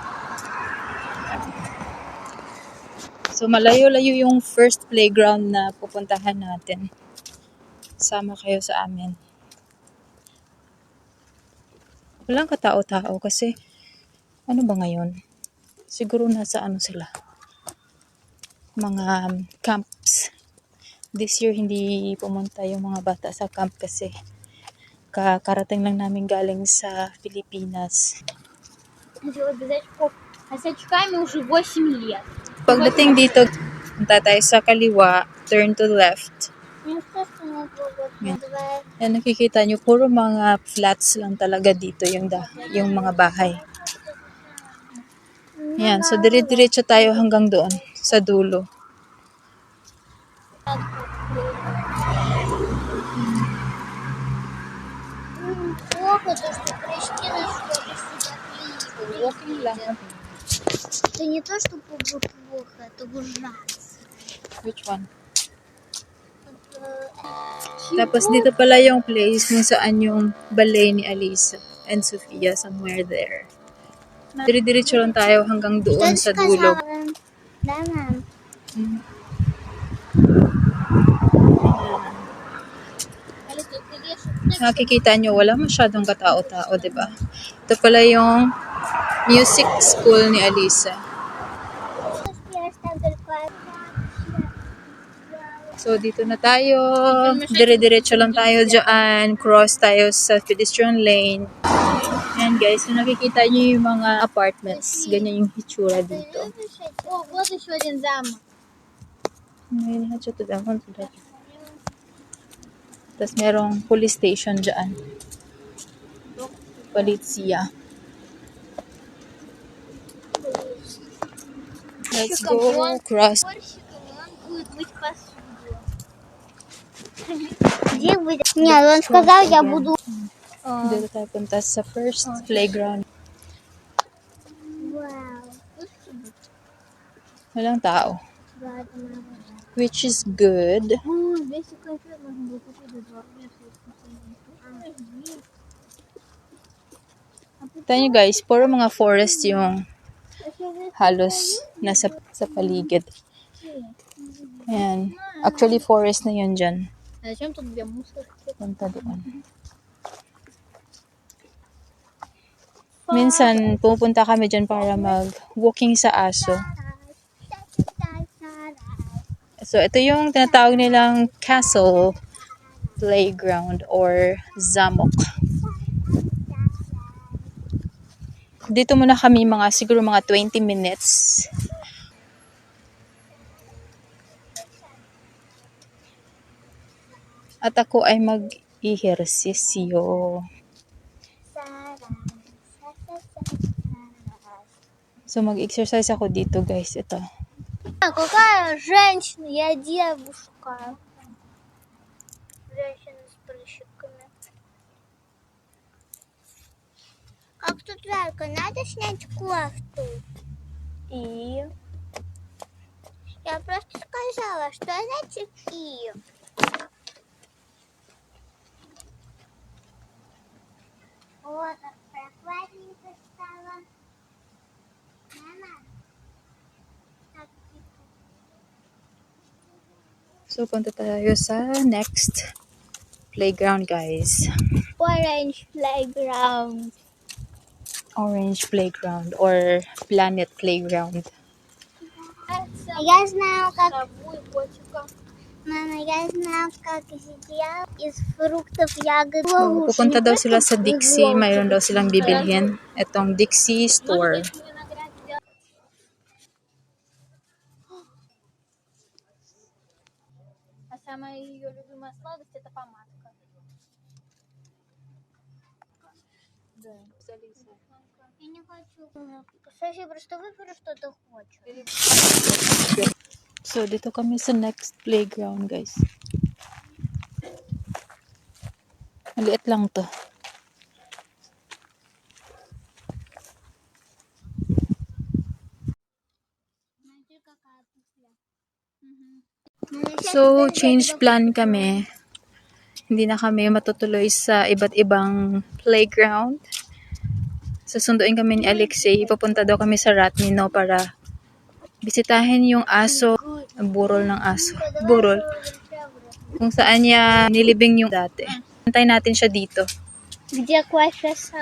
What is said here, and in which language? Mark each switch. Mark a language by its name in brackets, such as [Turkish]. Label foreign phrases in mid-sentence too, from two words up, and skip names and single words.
[Filipino] So, malayo-layo yung [English] first playground [Filipino] na pupuntahan natin. Sama kayo sa amin. Walang katao-tao kasi ano ba ngayon? Siguro nasa sila? Mga camps. [English] This year [Filipino] hindi pumunta yung mga bata sa camp kasi kakarating lang namin galing sa Pilipinas. Pagdating dito, punta tayo sa kaliwa, [English] turn to left. [Filipino] Yan, nakikita nyo, puro mga flats lang talaga dito yung mga bahay. Yan, so dire-diretso tayo hanggang doon, sa dulo. Walking lang. [Russian] Это не то, что плохо, это ужасно. [English] Which one? [Filipino] Tapos dito pala yung place kung saan yung ballet ni Alisa and Sofia, [English] somewhere there. [Filipino] Dire-diretso lang tayo hanggang doon sa dulo. Nakikita nyo, wala masyadong katao-tao, diba? Ito pala yung music school ni Alisa. So, dito na tayo. Dire-diretso lang tayo dyan. Cross tayo sa [English] pedestrian lane. [Filipino] Ayan guys, so nakikita nyo yung mga apartments. Ganyan yung hitsura dito. [Russian] О, вот еще один замок. [Filipino] Tapos merong police station dyan. [English] Polizia. Let's go cross. [Russian] Где будет? Нет, он сказал, я буду... [Filipino] Dito tayo punta sa [English] first playground. [Russian] Вау. [Filipino] Walang tao. [English] Which is good. [Filipino] Tayo guys, puro mga forest yung halos nasa sa paligid. Ayan. Actually, forest na yun dyan. [Russian] Зачем тут две мусорки? [Filipino] Punta doon. Minsan, pupunta kami dyan para mag-walking sa aso. So, ito yung tinatawag nilang [English] castle playground [Filipino] or zamok. Dito muna kami siguro mga 20 minutes. At ako ay mag-ehersisyo. So, mag-exercise ako dito, guys. Ito. [Russian] Какая женщина? Я девушка. Женщина с прыщиками. Как тут жарко, надо снять кофту. И Я просто сказала, что значит и. Вот, так прохладненько стало. Мама, так тихо. [Filipino] so punta tayo sa [English] next playground, guys. Orange playground. Orange playground or planet playground. [Russian] Я знаю, как... Мама, я знаю, как сделать из фруктов ягод. [Filipino] So, pupunta daw sila sa Dixie. Mayroon daw silang bibilhin. Itong Dixie store. [Russian] А самая ее любимая сладость это помадка. Да, Я не хочу. Спасибо, что выберу, что ты хочешь. [Filipino] So, dito kami sa [English] next playground, guys. [Filipino] Maliit lang to. So, [English] change plan [Filipino] kami. Hindi na kami matutuloy sa iba't ibang playground. Susunduin kami ni Alexei. Papunta daw kami sa Ratmino para bisitahin yung aso. Ang burol ng aso. Burol. Kung saan niya nilibing yung dati. Antayin natin siya dito. [Russian] Где кофе сам?